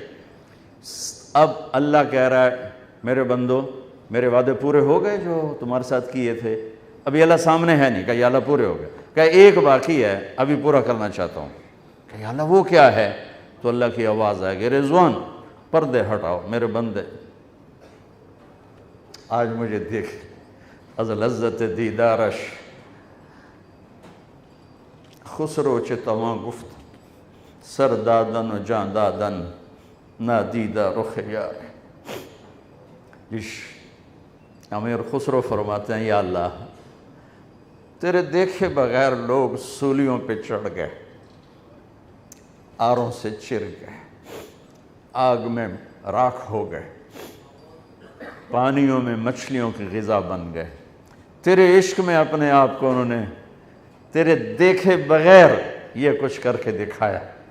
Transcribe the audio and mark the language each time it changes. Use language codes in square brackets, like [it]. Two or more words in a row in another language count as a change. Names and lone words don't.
[ur] اب اللہ کہہ رہا ہے میرے بندو میرے وعدے پورے ہو گئے جو تمہارے ساتھ کیے تھے؟ ابھی اللہ سامنے ہے نہیں، کہ یا اللہ پورے ہو گئے، کہ ایک باقی ہے ابھی پورا کرنا چاہتا ہوں، کہ یا اللہ وہ کیا ہے؟ تو اللہ کی آواز آئے گی رضوان پردے ہٹاؤ میرے بندے، آج مجھے دیکھ [fa] از لذت دیدارش خسرو چه تواں گفت سر دادن و جان دادن نادیدہ رخ یار۔ [ur] امیر خسرو فرماتے ہیں یا اللہ تیرے دیکھے بغیر لوگ سولیوں پہ چڑھ گئے، آروں سے چر گئے، آگ میں راکھ ہو گئے، پانیوں میں مچھلیوں کی غذا بن گئے، تیرے عشق میں اپنے آپ کو انہوں نے تیرے دیکھے بغیر یہ کچھ کر کے دکھایا۔